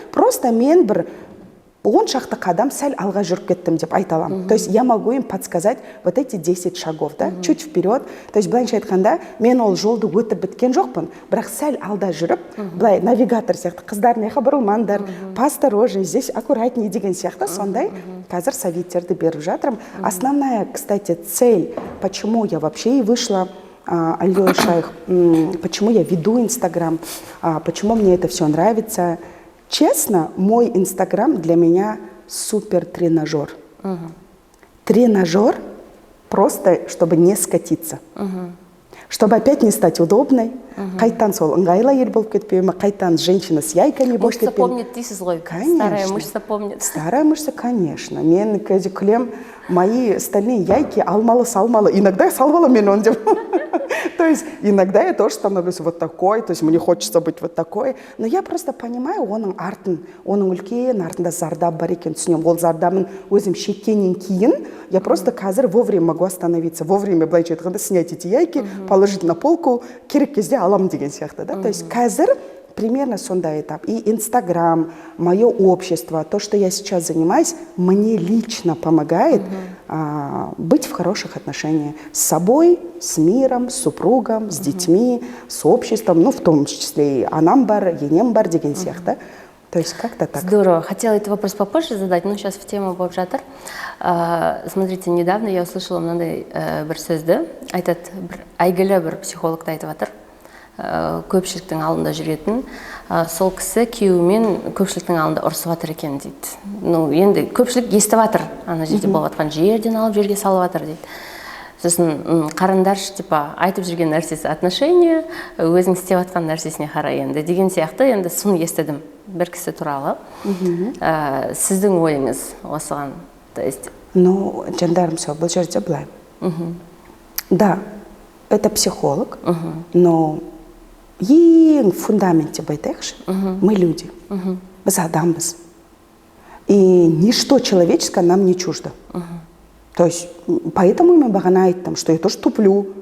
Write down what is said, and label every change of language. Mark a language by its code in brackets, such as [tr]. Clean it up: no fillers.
[kk] Просто мен бір 10 шақты қадам сәл алға жүріп кеттім деп айта аламын. [ru] То есть я могу им подсказать вот эти 10 шагов, да, чуть вперед. То есть [kk] былайынша айтқанда, мен ол жолды өтіп біткен жоқпын, бірақ сәл алда жүріп, былай навигатор сияқты, қыздар неға бұрылмаңдар, [ru] поосторожней, здесь аккуратней [kk] деген сияқты, сондай қазір советтерді беріп жатырмын. [ru] Основная, кстати, цель, почему я вообще и вышла Алёша, почему я веду Инстаграм, почему мне это все нравится. Честно, мой Инстаграм для меня супер тренажер. Тренажер просто, чтобы не скатиться. Чтобы опять не стать удобной. [kk] Қайтан сол ыңғайлы ел болып кетпеймін, қайтан [ru] женщина с яйками [kk] болып кетпеймін. [ru] Мышца помнит [kk] дейсіз ғой. [ru] Старая мышца помнит. Старая мышца, конечно. [kk] Мен қазір күлем, [ru] мои стальные яйки [kk] алмалы-салмалы. [ru] Иногда я [kk] салвала мен он деп. [ru] То есть иногда я тоже становлюсь вот такой, то есть мне хочется быть вот такой. Но я просто понимаю, [kk] оның артын, оның үлкен артында зардап бар екен түсінемін. Ол зардабын өзім шеккеннен кейін, [ru] я просто [kk] қазір [ru] вовремя могу остановиться. Вовремя, [kk] былайша айтқанда, [ru] снять эти яйки, положить на полку, [kk] керек кезде аламын деген сияқты. Да? [ru] То есть [kk] қазір примерно сондай этап. [ru] И Инстаграм, мое общество, то, что я сейчас занимаюсь, мне лично помогает быть в хороших отношениях с собой, с миром, с супругом, с детьми, с обществом, ну, в том числе и [kk] анам бар, енем бар деген сияқты. [ru] То есть как-то так. Здорово. Хотела этот вопрос попозже задать, но сейчас в тему [kk] болып жатыр. [ru] Смотрите, недавно я услышала [kk] мынандай бір сөзді. Айтады, әйгілі бір психологты айтып жатыр. Көпшіліктің алдында жүретін, сол кісі күйеуімен көпшіліктің алдында ұрысып жатыр екен дейді. Ну, енді көпшілік естіп жатыр, ана жерде болып жатқан жерден алып жерге салып жатыр дейді. Сосын қарындаршы, типа, айтып жүрген нәрсесі отношения, өзің істеп жатқан нәрсесіне қарай енді деген сияқты, енді соны естідім бір кісі туралы. Сіздің ойыңыз осыған, то есть... Ну, жандарым сол, бұл жерде былай. [ru] Да, это психолог, но [kk] ең фундамент деп айтайықшы, [ru] мы люди, [kk] біз адамбыз. [ru] И ничто человеческое нам не чуждо. То есть, поэтому я [kk] бағана айттым, [ru] что я тоже туплю.